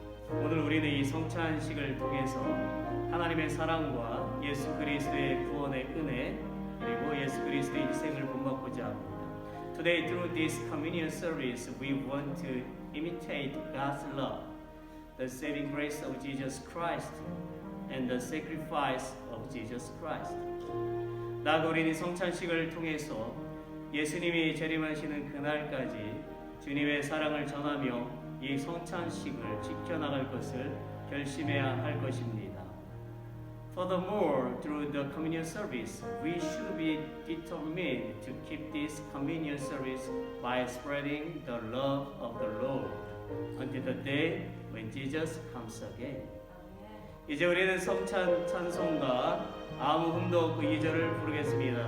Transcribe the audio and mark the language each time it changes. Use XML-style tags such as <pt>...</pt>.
<ko>오늘 우리는 이 성찬식을 통해서 하나님의 사랑과 예수 그리스도의 구원의 은혜 그리고 예수 그리스도의 희생을 본받고자 합니다.</ko> <en>Today through this communion service we want to imitate God's love, the saving grace of Jesus Christ and the sacrifice of Jesus Christ.</en> <ko>나아가 우리는 성찬식을 통해서 예수님이 재림하시는 그날까지 주님의 사랑을 전하며 이 성찬식을 지켜나갈 것을 결심해야 할 것입니다.</ko> <en>Furthermore, through the communion service, we should be determined to keep this communion service by spreading the love of the Lord until the day when Jesus comes again.</en> <ko>이제 우리는 성찬 찬송가 아무 흠도 없고 2절을 부르겠습니다.</ko>